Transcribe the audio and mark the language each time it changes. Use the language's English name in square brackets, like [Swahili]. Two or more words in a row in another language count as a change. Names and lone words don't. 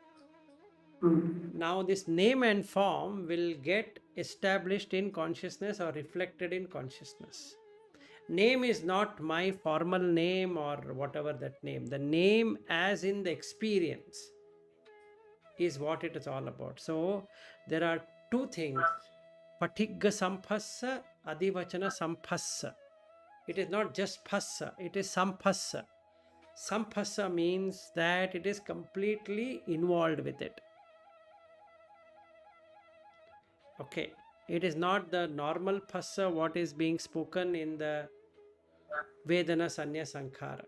[English] Now this name and form will get established in consciousness or reflected in consciousness. Name is not my formal name or whatever that name. The name as in the experience is what it is all about. So there are two things. [Pali] Patigga samphassa, adivachana samphassa. [English] It is not just phassa, it is samphassa. Samphassa means that it is completely involved with it. Okay. It is not the normal phassa what is being spoken in the [Pali] Vedana Sanya Sankhara.